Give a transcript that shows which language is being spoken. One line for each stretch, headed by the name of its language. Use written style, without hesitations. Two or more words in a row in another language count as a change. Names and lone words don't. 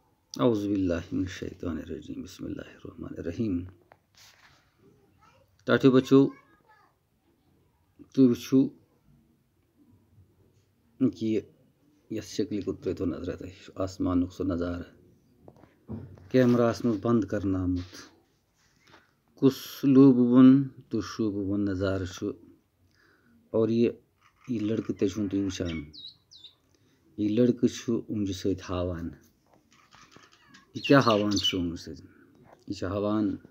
Arabic: اعوذ باللہ من الشیطان الرجیم بسم اللہ الرحمن الرحیم
Kashmiri: ٹاٹھیو بچو تُہۍ وٕچھِو کہ یَتھ شکلہِ کُن ترٛٲیتو نظرہ تۄہہِ چھُ آسمانُک سُہ نظارٕ کیمراہَس منٛز بنٛد کرناومُت کُس لوٗبوُن تہٕ شوٗبوُن نظارٕ چھُ اور یہِ لڑکہٕ تہِ چھُو تُہۍ وٕچھان یہِ لڑکہٕ چھُ اوٚنٛگجہِ سۭتۍ ہاوان یہ کیا ہاوان چھُ اوٚنٛگجہِ سۭتۍ یہِ چھُ ہاوان